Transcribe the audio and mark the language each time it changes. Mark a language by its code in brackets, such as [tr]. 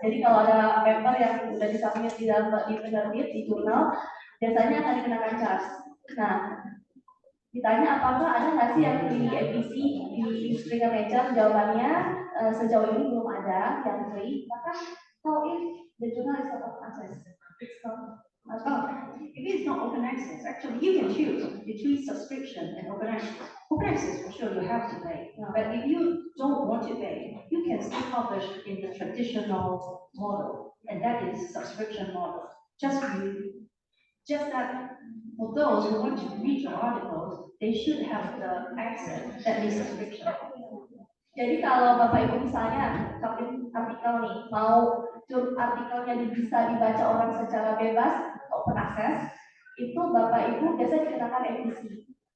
[id] Jadi kalau ada paper yang sudah disubmit di penerbit di jurnal, biasanya akan dikenakan charge. Nah, ditanya apakah ada nggak sih yang free FVC di Springer Nature? Jawabannya sejauh ini belum ada yang free. [en] Maka how if the journal is open access? It's not. If it's not open access, actually you can choose between subscription and open access. Open access for sure you have to pay, but if you don't want to pay, you can still publish in the traditional model, and that is subscription model. Just that for those who want to read your articles, they should have the access that is subscription. [id] Jadi kalau Bapak Ibu misalnya submit artikel nih, mau artikelnya bisa dibaca orang secara bebas, open access, itu Bapak Ibu biasa dikenakan edisi.